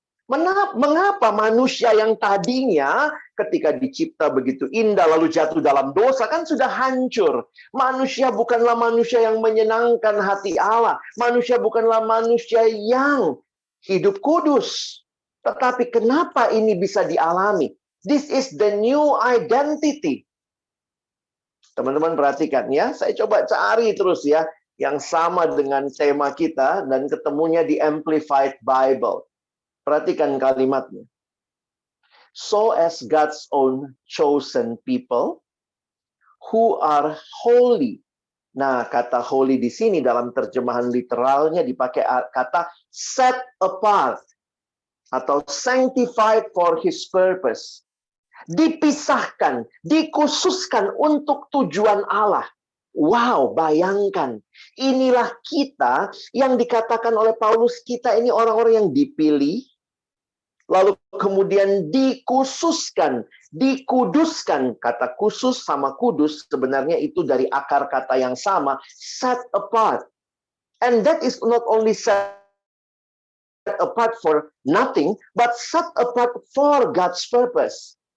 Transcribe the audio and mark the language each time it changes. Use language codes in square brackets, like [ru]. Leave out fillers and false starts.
[id] Mengapa manusia yang tadinya ketika dicipta begitu indah lalu jatuh dalam dosa kan sudah hancur. Manusia bukanlah manusia yang menyenangkan hati Allah. Manusia bukanlah manusia yang hidup kudus. Tetapi kenapa ini bisa dialami? [en] This is the new identity. [id] Teman-teman perhatikan ya, saya coba cari terus ya yang sama dengan tema kita dan ketemunya di Amplified Bible. Perhatikan kalimatnya. [en] So as God's own chosen people who are holy. [id] Nah, kata holy di sini dalam terjemahan literalnya dipakai kata set apart atau [en] sanctified for his purpose. [id] Dipisahkan, dikhususkan untuk tujuan Allah. Wow, bayangkan. Inilah kita yang dikatakan oleh Paulus, kita ini orang-orang yang dipilih, lalu kemudian dikhususkan, dikuduskan. Kata khusus sama kudus sebenarnya itu dari akar kata yang sama, set apart. [en] And that is not only set apart for nothing, but set apart for God's purpose.